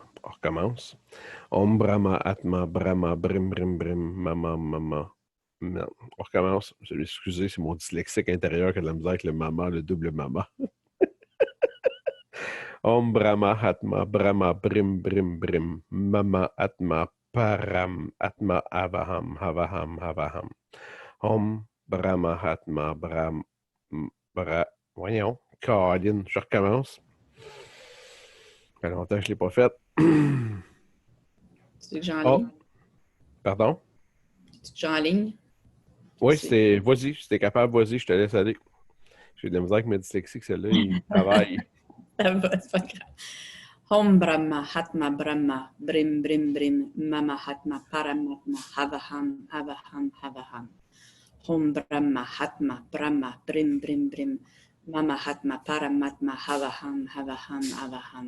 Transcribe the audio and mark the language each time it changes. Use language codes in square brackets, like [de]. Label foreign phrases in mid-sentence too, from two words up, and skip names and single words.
[fr] On recommence. [sa] Om Brahma Atma Brahma Brim Brim Brim Mama Mama. [fr] Non. On recommence. Je vais m'excuser, c'est mon dyslexique intérieur qui a de la misère avec le mama, le double mama. [sa] Om Brahma Atma Brahma Brim Brim Brim Mama Atma Param Atma Avaham Havaham Havaham. Om Brahma Atma Brahm [fr] Voyons, Caroline, je recommence. Ça fait longtemps que je ne l'ai pas fait. Tu veux que j'enligne? Oh, pardon? Tu que j'enligne? Oui, C'est... c'est. Vas-y, si t'es capable, vas-y, je te laisse aller. J'ai de la misère avec ma dyslexie, que celle-là, il travaille. Ça va, c'est pas grave. [sa] Om Brahma Hatma Brahma Brim Brim Brim Mama Hatma Paramatma Havaham Havaham Havaham. Om Brahma Hatma Brahma Brim Brim Brim Mama Hatma Paramatma Havaham Havaham Havaham.